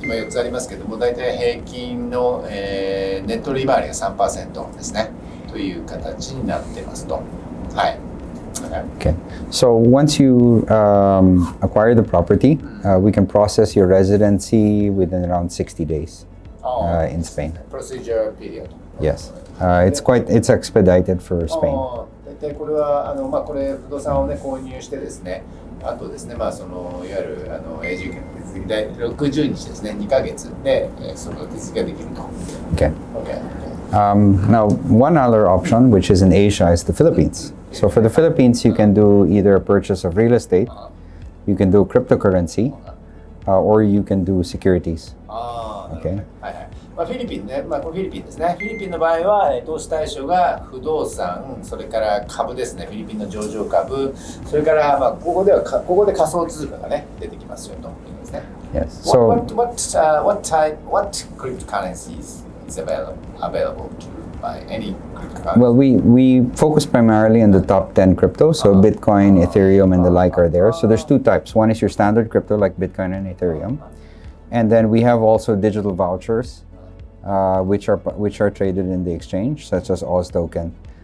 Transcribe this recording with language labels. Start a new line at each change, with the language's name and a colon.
Japanese: 今4つありますけども、大体平均のネット利回りが 3% ですね。という形になってますと。はい。
English: Okay. So once you acquire the property, we can process your residency within around 60 days in Spain. Procedure period. Yes. It's expedited for Spain.
Japanese: 大体これはこれ不動産をね購入してですね、あとですねそのいわゆる永住権の手続きで60日ですね、2ヶ月でその手続きができると。
English: Okay. Okay. Now, one other option, which is in Asia, is the Philippines. So for the Philippines, you can do either a purchase of real estate, you can do cryptocurrency, or you can do securities. Okay.
Japanese: フィリピンね、これフィリピンですね。フィリピンの場合は投資対象が不動産、それから株ですね。フィリピンの上場株、それからここで仮想通貨がね出てきますよということですね。
English: Yes. So What cryptocurrencies is available to buy any cryptocurrency? well, we focus primarily on the top 10 crypto. So Bitcoin, Ethereum, and the like are there. So there's two types. One is your standard crypto like Bitcoin and Ethereum, and then we have also digital vouchers, which are traded in the exchange, such as Oz token.